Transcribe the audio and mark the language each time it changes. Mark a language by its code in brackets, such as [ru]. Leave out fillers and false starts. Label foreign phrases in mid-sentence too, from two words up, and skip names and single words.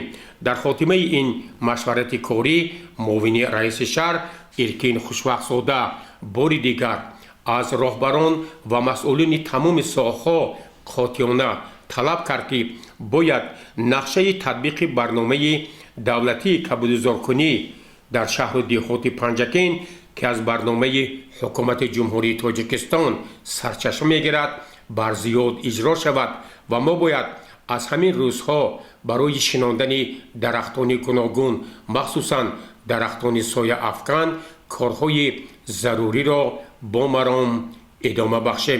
[tg] дар хотимаи ин машварати корӣ муовини раиси шаҳр Эркин Хушвахтзода бори дигар аз роҳбарон ва масъулини тамоми соҳаҳо қотиёна талаб кард ки бояд нақшаи татбиқи барномаи давлатии кабудизоркунӣ дар шаҳр ва деҳоти Панҷакент ки аз барномаи ҳукумати Ҷумҳурии Тоҷикистон сарчашма мегирад бар зиёд иҷро шавад ва мо бояд аз ҳамин рӯзҳо барои шинондани дарахтони гуногун махсусан дарахтони сояафкан корҳои зарурӣ ро бо маром идома бахшем.